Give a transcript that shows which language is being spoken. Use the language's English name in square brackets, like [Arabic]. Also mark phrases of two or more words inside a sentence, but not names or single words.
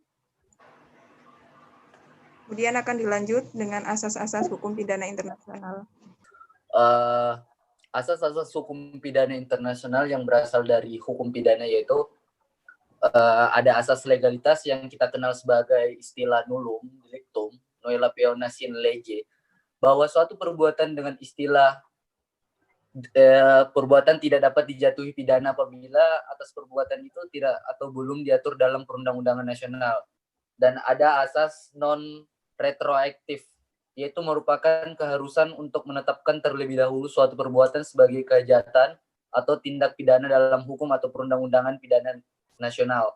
[Indonesian] Kemudian akan dilanjut dengan asas-asas hukum pidana internasional. Asas-asas hukum pidana internasional yang berasal dari hukum pidana yaitu ada asas legalitas yang kita kenal sebagai istilah [Latin] nullum delictum, nulla peona sine lege, [Indonesian] bahwa suatu perbuatan dengan istilah perbuatan tidak dapat dijatuhi pidana apabila atas perbuatan itu tidak atau belum diatur dalam perundang-undangan nasional. Dan ada asas non retroaktif, yaitu merupakan keharusan untuk menetapkan terlebih dahulu suatu perbuatan sebagai kejahatan atau tindak pidana dalam hukum atau perundang-undangan pidana nasional.